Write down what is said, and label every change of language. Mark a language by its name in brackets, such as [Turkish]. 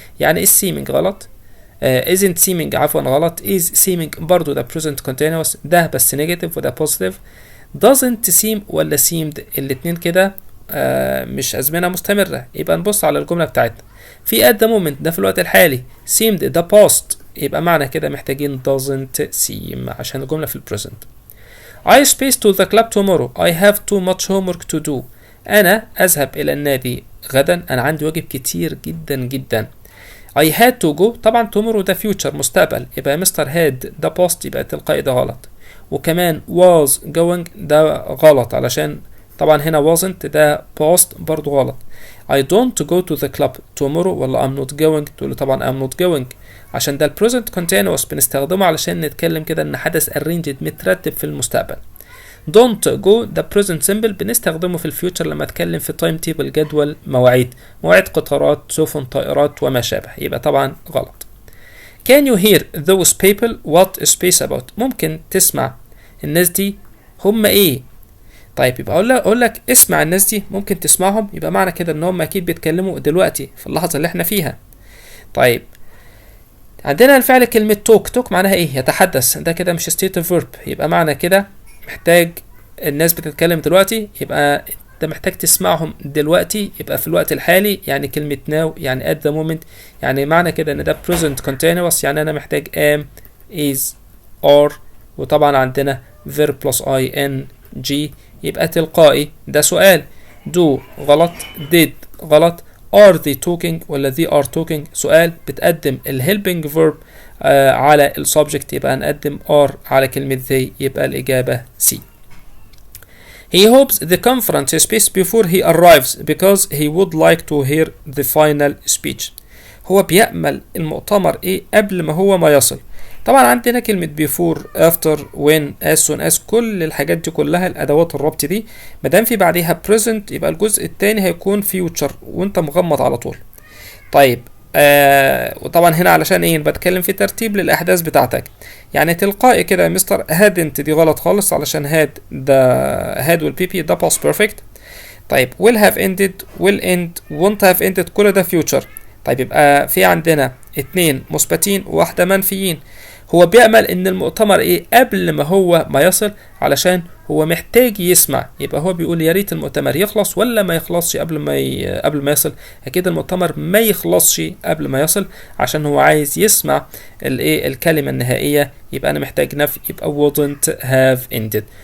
[Arabic] يعني السيمنج غلط، isn't seeming عفوا غلط، is seeming برضو ده present continuous، ده بس negative وده positive. doesn't seem ولا seemed الاتنين كده مش أزمنة مستمرة. يبقى نبص على الجملة بتاعتنا في at the moment ده في الوقت الحالي، seemed ده past، يبقى معنى كده محتاجين doesn't seem عشان الجملة في البريزنت. [English] I space to the club tomorrow. I have too much homework to do. [Arabic] أنا أذهب إلى النادي غدا، أنا عندي واجب كتير جدا جدا. [English] I had to go، [Arabic] طبعا tomorrow ده future مستقبل، يبقى مستر had ده past، يبقى تلقائي ده غلط. وكمان was going ده غلط، علشان طبعا هنا wasn't ده past برضو غلط. [English] I don't go to the club tomorrow [Arabic] ولا [English] I'm not going، [Arabic] تقول طبعا [English] I'm not going، [Arabic] عشان ده present continuous بنستخدمه علشان نتكلم كده ان حدث arranged مترتب في المستقبل. don't go ده present simple بنستخدمه في الفيوتشر لما اتكلم في تايم تيبل، جدول مواعيد قطارات سفن طائرات وما شابه، يبقى طبعا غلط. [English] can you hear those people what is space about؟ [Arabic] ممكن تسمع الناس دي هم ايه. طيب يبقى اقول لك اسمع الناس دي، ممكن تسمعهم، يبقى معنى كده ان هم اكيد بيتكلموا دلوقتي في اللحظه اللي احنا فيها. طيب عندنا الفعل كلمه توك معناها ايه؟ يتحدث، ده كده مش state of verb، يبقى معنى كده محتاج الناس بتتكلم دلوقتي، يبقى انت محتاج تسمعهم دلوقتي، يبقى في الوقت الحالي، يعني كلمة now يعني at the moment، يعني معنى كده ان ده present continuous، يعني انا محتاج am is are، وطبعا عندنا verb plus ing، يبقى تلقائي ده سؤال. [English] do غلط، did غلط، are they talking ولا they are talking سؤال، بتقدم helping verb على subject، يبقى هنقدم are على كلمة they، [Arabic] يبقى الإجابة C. [English] He hopes the conference space before he arrives because he would like to hear the final speech. [Arabic] هو بيأمل المؤتمر ايه قبل ما يصل. طبعا عندنا كلمة before after when as soon as، كل الحاجات دي كلها الأدوات الربط دي مادام في بعديها present يبقى الجزء التاني هيكون future وانت مغمض على طول. طيب وطبعا هنا علشان ايه بتكلم في ترتيب للأحداث بتاعتك، يعني تلقائي كده يا مستر hadn't دي غلط خالص، علشان had ده had والبي بي ده past perfect. [English] طيب will have ended will end won't have ended كل ده future. [Arabic] طيب يبقى في عندنا 2 مثبتين وواحدة منفيين. هو بيأمل ان المؤتمر ايه قبل ما يصل، علشان هو محتاج يسمع، يبقى هو بيقول يا ريت المؤتمر يخلص ولا ما يخلصش قبل ما يصل. اكيد المؤتمر ما يخلصش قبل ما يصل، عشان هو عايز يسمع الايه الكلمة النهائية، يبقى انا محتاج نفي، يبقى wouldn't have ended.